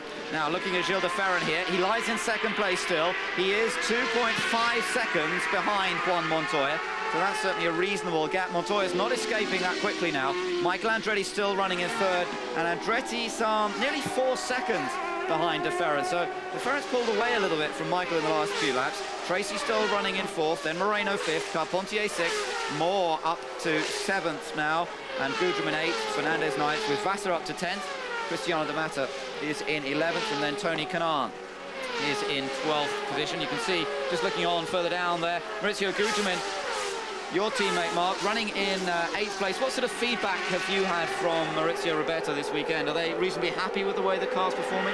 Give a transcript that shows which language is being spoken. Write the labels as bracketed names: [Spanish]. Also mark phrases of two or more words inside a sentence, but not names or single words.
[English] Now looking at Gilles de Ferran here, he lies in 2nd place still. He is 2.5 seconds behind Juan Montoya, so that's certainly a reasonable gap. Montoya's not escaping that quickly now. Michael Andretti still running in 3rd, and Andretti some nearly 4 seconds behind de Ferran. So de Ferran's pulled away a little bit from Michael in the last few laps. Tracy still running in 4th, then Moreno 5th, Carpentier 6th, Moore up to 7th now, and Gudrum in 8th, Fernandez 9th, with Vassar up to 10th. Cristiano de Mata is in 11th, and then Tony Kanaan is in 12th position. You can see, just looking on further down there, Maurizio Gugelmin, your teammate, Mark, running in 8th place. What sort of feedback have you had from Maurizio Roberto this weekend? Are they reasonably happy with the way the car's performing?